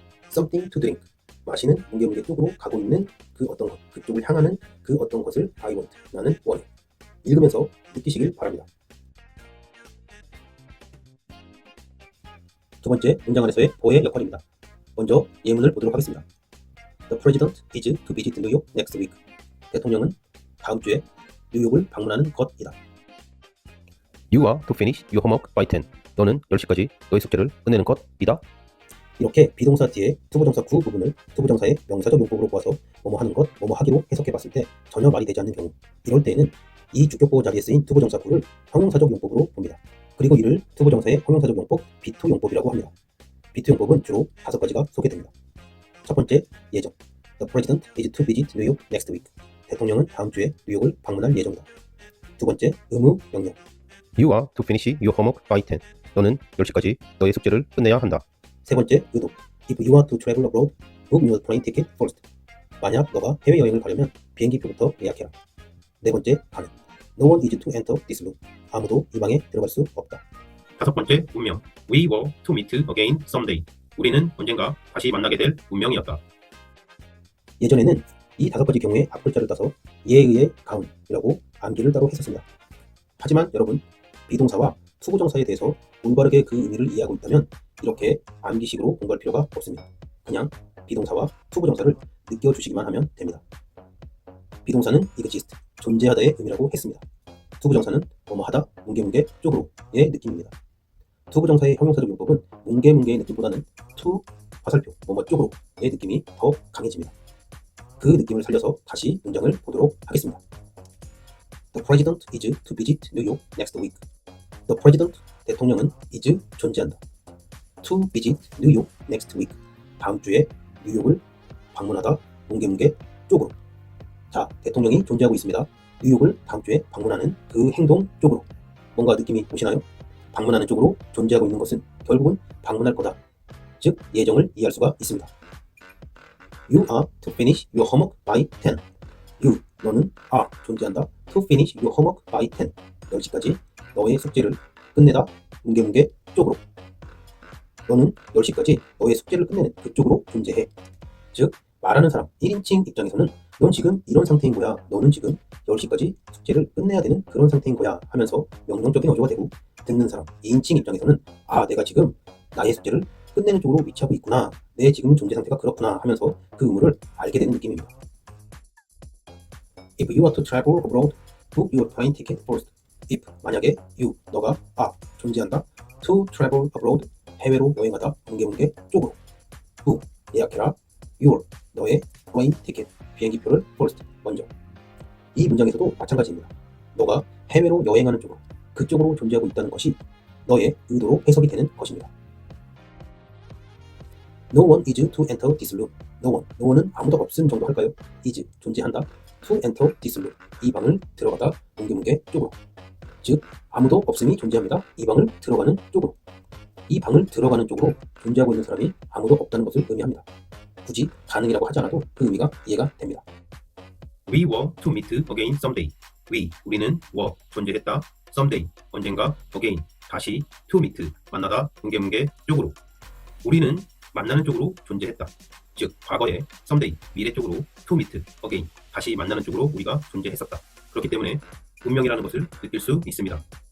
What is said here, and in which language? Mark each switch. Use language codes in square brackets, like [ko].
[en] something to drink, [ko] 마시는 뭉게뭉게 쪽으로 가고 있는 그 어떤 것, 그쪽을 향하는 그 어떤 것을 [en] I want, [ko] 나는 원해. 읽으면서 느끼시길 바랍니다. 두 번째, 문장 안에서의 보의 역할입니다. 먼저 예문을 보도록 하겠습니다. [en] The president is to visit New York next week. [ko] 대통령은 다음 주에 뉴욕을 방문하는 것이다. [en] You are to finish your homework by 10. [ko] 너는 10시까지 너의 숙제를 끝내는 것이다. 이렇게 비동사 뒤에 투부정사 구 부분을 투부정사의 명사적 용법으로 보아서 뭐뭐 하는 것, 뭐뭐 하기로 해석해봤을 때 전혀 말이 되지 않는 경우, 이럴 때에는 이 주격보호 자리에 쓰인 투부정사 구를 형용사적 용법으로 봅니다. 그리고 이를 투부정사의 형용사적 용법 B2 용법이라고 합니다. B2 용법은 주로 5가지가 소개됩니다. 첫 번째, 예정. [en] The president is to visit New York next week. [ko] 대통령은 다음 주에 뉴욕을 방문할 예정이다. 두 번째, 의무, 명령. [en] You are to finish your homework by 10. [ko] 너는 10시까지 너의 숙제를 끝내야 한다. 세 번째, 의도. [en] If you want to travel abroad, book your plane ticket first. [ko] 만약 너가 해외여행을 가려면 비행기표부터 예약해라. 네 번째, 가능. [en] No one is to enter this room. [ko] 아무도 이 방에 들어갈 수 없다. 다섯 번째, 운명. [en] We were to meet again someday. [ko] 우리는 언젠가 다시 만나게 될 운명이었다. 예전에는 이 5가지 경우에 앞글자를 따서 예에 의해 가운이라고 암기를 따로 했었습니다. 하지만 여러분, 비동사와 투부정사에 대해서 올바르게 그 의미를 이해하고 있다면 이렇게 암기식으로 공부할 필요가 없습니다. 그냥 비동사와 투부정사를 느껴주시기만 하면 됩니다. 비동사는 exist, 존재하다의 의미라고 했습니다. 투부정사는 뭐뭐하다, 뭉게뭉게, 쪽으로의 느낌입니다. 투부정사의 형용사적 용법은 뭉게뭉게의 느낌보다는 to, 화살표, 뭐뭐 쪽으로의 느낌이 더 강해집니다. 그 느낌을 살려서 다시 문장을 보도록 하겠습니다. [en] The president is to visit New York next week. The president, [ko] 대통령은 [en] is, [ko] 존재한다. [en] To visit New York next week. [ko] 다음 주에 뉴욕을 방문하다, 뭉게뭉게, 쪽으로. 자, 대통령이 존재하고 있습니다. 뉴욕을 다음 주에 방문하는 그 행동 쪽으로. 뭔가 느낌이 오시나요? 방문하는 쪽으로 존재하고 있는 것은 결국은 방문할 거다. 즉 예정을 이해할 수가 있습니다. [en] You are to finish your homework by 10. You, [ko] 너는 존재한다. [en] To finish your homework by 10. [ko] 10시까지 너의 숙제를 끝내다. 뭉게뭉게 쪽으로. 너는 10시까지 너의 숙제를 끝내는 그쪽으로 존재해. 즉 말하는 사람 1인칭 입장에서는 넌 지금 이런 상태인 거야. 너는 지금 10시까지 숙제를 끝내야 되는 그런 상태인 거야 하면서 명령적인 어조가 되고, 듣는 사람 2인칭 입장에서는 내가 지금 나의 숙제를 끝내는 쪽으로 위치하고 있구나. 내 지금 존재 상태가 그렇구나 하면서 그 의무를 알게 되는 느낌입니다. [en] If you are to travel abroad, book your plane ticket first. [ko] If, 만약에 너가 존재한다. [en] To travel abroad, [ko] 해외로 여행하다. 뭉게뭉게 쪽으로. book, 예약해라. [en] your, [ko] 너의 [en] plane ticket, [ko] 비행기표를 [en] first, [ko] 먼저. 이 문장에서도 마찬가지입니다. 너가 해외로 여행하는 쪽으로, 그쪽으로 존재하고 있다는 것이 너의 의도로 해석이 되는 것입니다. [en] No one is to enter this room. No one [ko] 은 아무도 없음 정도 할까요? is, 존재한다. [en] to enter this room, [ko] 이 방을 들어가다. 뭉게뭉게 쪽으로. 즉 아무도 없음이 존재합니다. 이 방을 들어가는 쪽으로. 이 방을 들어가는 쪽으로 존재하고 있는 사람이 아무도 없다는 것을 의미합니다. 굳이 가능이라고 하지 않아도 그 의미가 이해가 됩니다. [en] We were to meet again someday. [ko] 우리는 were, 존재했다. someday, 언젠가. again, 다시. [en] to meet, [ko] 만나다. 뭉게뭉게 쪽으로. 우리는 만나는 쪽으로 존재했다. 즉 과거에 someday, 미래 쪽으로. [en] to meet again, [ko] 다시 만나는 쪽으로 우리가 존재했었다. 그렇기 때문에 운명이라는 것을 느낄 수 있습니다.